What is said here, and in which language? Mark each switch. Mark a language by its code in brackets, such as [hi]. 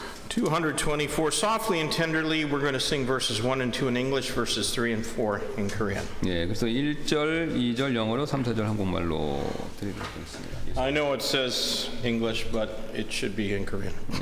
[en] 224, softly and tenderly, we're going to sing verses 1 and 2 in English, verses 3 and 4 in Korean. [ko] 예, 그래서 1절, 2절 영어로 3, 4절 한국말로 드리도록 하겠습니다. [en] I know it says English, but it should be in Korean.